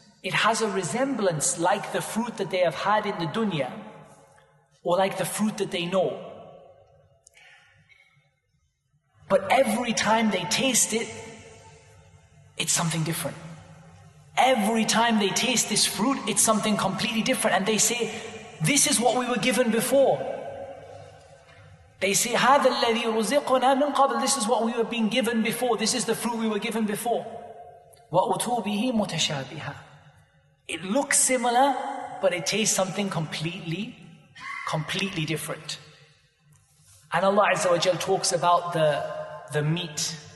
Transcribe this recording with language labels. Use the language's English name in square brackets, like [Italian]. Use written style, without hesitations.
[English] It has a resemblance like the fruit that they have had in the dunya, or like the fruit that they know. But every time they taste it, it's something different. Every time they taste this fruit, it's something completely different. And they say, this is what we were given before. They say, [Arabic] هَذَا الَّذِي رُزِقْنَا مِنْ قَبْلِ. [English] This is what we were being given before. This is the fruit we were given before. [Arabic] وَأُتُوا بِهِ مُتَشَابِهًا. [English] It looks similar, but it tastes something completely different. And Allah Azza wa Jal talks about the meat.